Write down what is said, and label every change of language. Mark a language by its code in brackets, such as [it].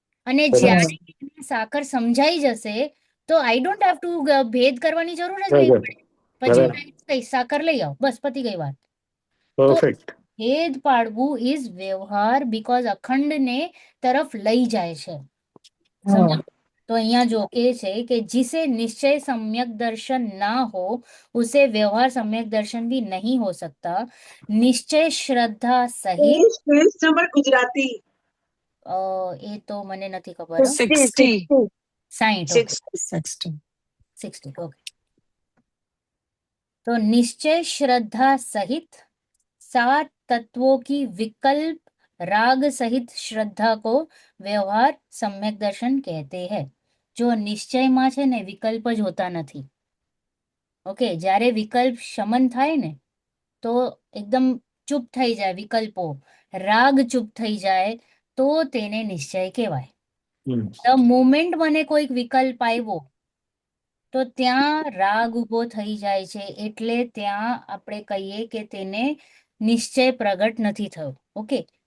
[gu] અને જ્યારે એને સાકર સમજાઈ જશે તો [en] I don't have to [gu] ભેદ કરવાની જરૂર જ નહીં પડે. પછી હું કહીશ સાકર લઈ આવ, બસ પતી ગઈ વાત. તો [en] Perfect. [gu] ભેદ પાડવું ઇઝ વ્યવહાર, બીકોઝ અખંડને તરફ લઈ જાય છે. સમજો? [hi] तो [gu] અહીંયા [hi] जो के છે કે जिसे निश्चय सम्यक दर्शन ना हो उसे व्यवहार सम्यक दर्शन भी नहीं हो सकता. निश्चय श्रद्धा सहित [gu] ગુજરાતી એ તો મને નથી ખબર. 60. 60. 60. 60, ओके. [hi] तो निश्चय श्रद्धा सहित 7 तत्वों की विकल्प राग सहित श्रद्धा को व्यवहार सम्यक दर्शन कहते हैं. [gu] जो નિશ્ચયમાં છે ને વિકલ્પ જ હોતા નથી, ઓકે? જ્યારે વિકલ્પ શમન થાય ને તો એકદમ ચૂપ થઈ જાય વિકલ્પો, રાગ ચૂપ થઈ જાય તો તેને નિશ્ચય કહેવાય. [en] the moment [gu] મને કોઈક વિકલ્પ આવ્યો તો ત્યાં રાગ ઉભો થઈ જાય છે, એટલે ત્યાં આપણે કહીએ કે તેને નિશ્ચય પ્રગટ નથી થયો, ઓકે?